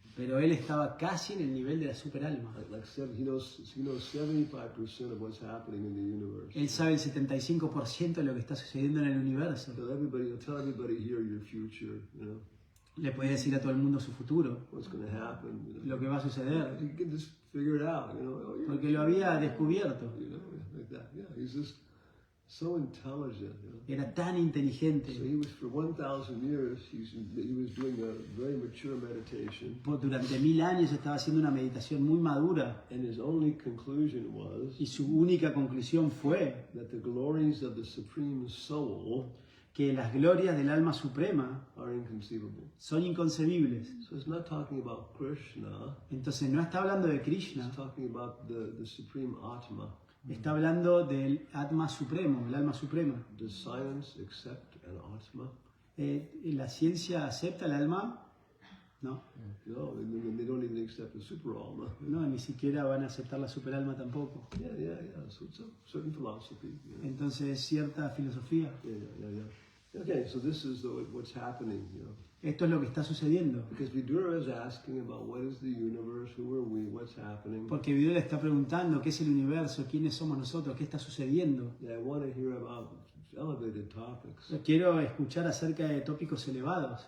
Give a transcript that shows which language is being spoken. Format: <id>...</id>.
<es>Pero él estaba casi en el nivel de la superalma.</es> <en>He knows 75% of what's happening in the universe.</en> <es>Él sabe el 75% de lo que está sucediendo en el universo.</es> <en>Tell everybody here your future, you know,</en> <es>Le puede decir a todo el mundo su futuro,</es> <en>what's going to happen. You know.</en> <es>lo que va a suceder,</es> <en>You can just figure it out, you know. Oh, yeah,</en> <es>porque lo había descubierto.</es> <en>you know, like that. Yeah, he's just so intelligent. You know?</en> <es>Era tan inteligente.</es> <en>So he was, for 1,000 years, he was doing a very mature meditation.</en> <es>Durante 1000 años estaba haciendo una meditación muy madura.</es> <en>And his only conclusion was</en> <es>Y su única conclusión fue</es> <en>that the glories of the Supreme Soul</en> <es>que las glorias del alma suprema</es> <en>are inconceivable.</en> <es>son inconcebibles.</es> <en>So it's not talking about Krishna,</en> <es>Entonces no está hablando de Krishna,</es> <en>it's talking about the Supreme Atma.</en> <es>está hablando del Atma supremo, el alma suprema.</es> <en>Does science accept an Atma?</en> <es>¿La ciencia acepta el alma? No,</es> <en>No, and they don't even accept the Super Alma.</en> <es>no, ni siquiera van a aceptar la superalma tampoco.</es> <en>Yeah. So it's a certain philosophy. You know?</en> <es>Entonces cierta filosofía.</es> <en>Yeah. Okay, so this is what's happening, you know.</en> <es>Esto es lo que está sucediendo.</es> <en>Because Vidura is asking about what is the universe, who are we, what's happening.</en> <es>Porque Vidura está preguntando qué es el universo, quiénes somos nosotros, qué está sucediendo.</es> <en>I want to hear about elevated topics.</en> <es>Quiero escuchar acerca de tópicos elevados.</es>